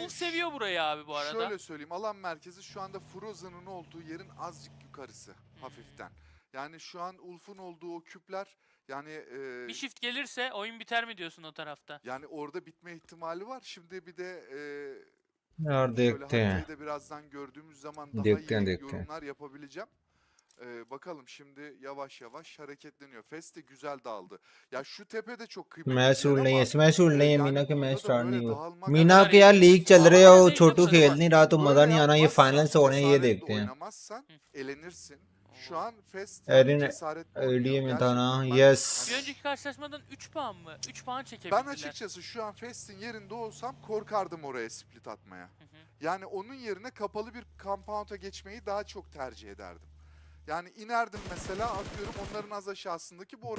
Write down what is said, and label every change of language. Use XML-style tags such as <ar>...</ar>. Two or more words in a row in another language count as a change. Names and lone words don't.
<tr>Ulf seviyor burayı abi bu arada. Şöyle söyleyeyim, alan merkezi şu anda Frozen'ın olduğu yerin azıcık yukarısı hafiften. Yani şu an Ulf'un olduğu o küpler yani... Bir shift gelirse oyun biter mi diyorsun o tarafta? Yani orada bitme ihtimali var. Şimdi bir de</tr> <hi>यार</hi> <tr>şöyle</tr> <hi>देखते हैं</hi> <tr>haritayı da birazdan gördüğümüz zaman daha Dekten, iyi dekten. yorumlar yapabileceğim. Bakalım şimdi yavaş yavaş hareketleniyor. Fes de güzel dağıldı. Ya şu tepe de çok kıymetli</tr> <hi>मैच</hi> <tr>bir yer</tr> <hi>उड़ नहीं है</hi> <tr>ama</tr> <hi>इसमें मैच उड़ नहीं है</hi> <tr>yani</tr> <hi>मीना के</hi> <tr>burada</tr> <hi>मैच</hi> <tr>da</tr> <hi>स्टार्ट</hi> <tr>böyle</tr> <hi>नहीं हुए</hi> <tr>dağılmak</tr> <hi>मीना</hi> <tr>kadar</tr> <hi>के यार</hi> <tr>iyi.</tr> <hi>लीग चल रहे</hi> <tr>Ama</tr> <hi>हो</hi> <tr>zevkli</tr> <hi>छोटू</hi> <tr>burası.</tr> <hi>खेल नहीं रहा तो मजा</hi> <tr>böyle</tr> <hi>नहीं आना ये</hi> <tr>yapmazsan,</tr> <hi>फाइनल से होने हैं, ये</hi> <tr>cesaretle</tr> <hi>देखते हैं</hi> <tr>oynamazsan elenirsin. Şu an Fest Erin yani cesaretle oynuyor.</tr> <hi>एडीए में था ना</hi> <tr>Gerçekten ben-</tr> <hi>यस</hi> <tr>Bir önceki karşılaşmadan 3 puan mı? 3 puan çekebildiler. Ben açıkçası şu an Fest'in yerinde olsam korkardım oraya split atmaya. Hı hı. Yani onun yerine kapalı bir compound'a geçmeyi daha çok tercih ederdim. Yani inerdim mesela, atıyorum onların az aşağısındaki bu arada</tr>